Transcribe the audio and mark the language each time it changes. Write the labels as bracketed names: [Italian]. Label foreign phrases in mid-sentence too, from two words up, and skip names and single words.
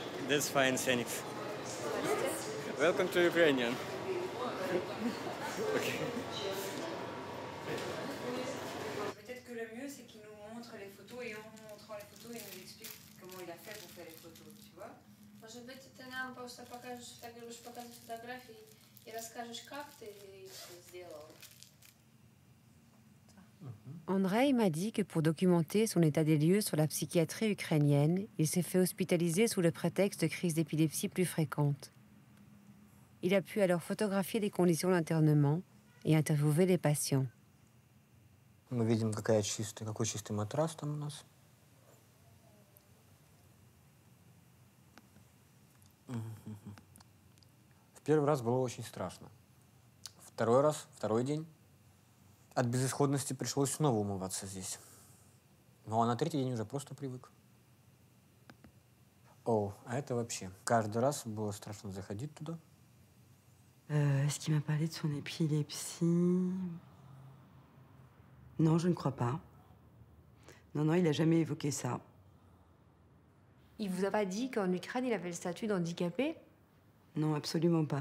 [English] That's fine, Phoenix. Welcome to Ukrainian. Okay. [French] Peut-être que le mieux, c'est qu'il nous montre les photos et en montrant les photos, il nous explique comment il a fait pour faire les photos, tu vois? [Russian] Может быть, ты нам просто покажешь, будешь показывать фотографии и расскажешь, как ты их сделал. [French] Andrei m'a dit que pour documenter son état des lieux sur la psychiatrie ukrainienne, il s'est fait hospitaliser sous le prétexte de crises d'épilepsie plus fréquentes. Il a pu alors photographier les conditions d'internement et interviewer les patients. [Russian] Мы видим, какой чистый матрас там у нас. В первый раз было очень страшно. Второй день, от безысходности пришлось снова умываться здесь. Ну а на третий день уже просто привык. О, а это вообще. Каждый раз было страшно заходить туда. [French] Est-ce qu'il m'a parlé de son épilepsie? Non, je ne crois pas. Non, il n'a jamais évoqué ça. Il vous a pas dit qu'en Ukraine, il avait le statut d'handicapé? Non, absolument pas.